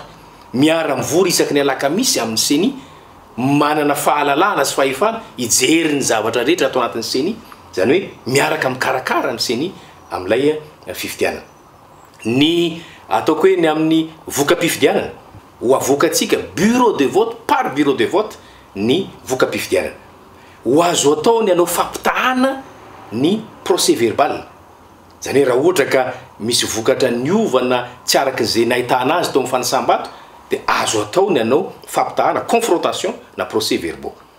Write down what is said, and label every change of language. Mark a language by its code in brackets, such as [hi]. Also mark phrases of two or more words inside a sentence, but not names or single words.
[mg] Miara-mivory isaky ny alakamisy amin'ny CENI manana fahalalahana sy fahefana ijery ny zavatra rehetra ato anatin'ny CENI. Zany hoe miaraka mikarakara ny CENI amin'ilay fifidianana. Ny ataoko hoe ny amin'ny voka-pifidianana ho avoakatsika [fr] bureau de vote par bureau de vote [mg] ny voka-pifidianana. Ho azo atao ny anao fampitahana ny [fr] procès verbal. [mg] Zany raha ohatra ka misy vokatra niovana tsy arak'izay nahitana azy tao amin'ny fanasambato dia azo atao ny anao fampitahana confrontation na [fr] procès verbaux.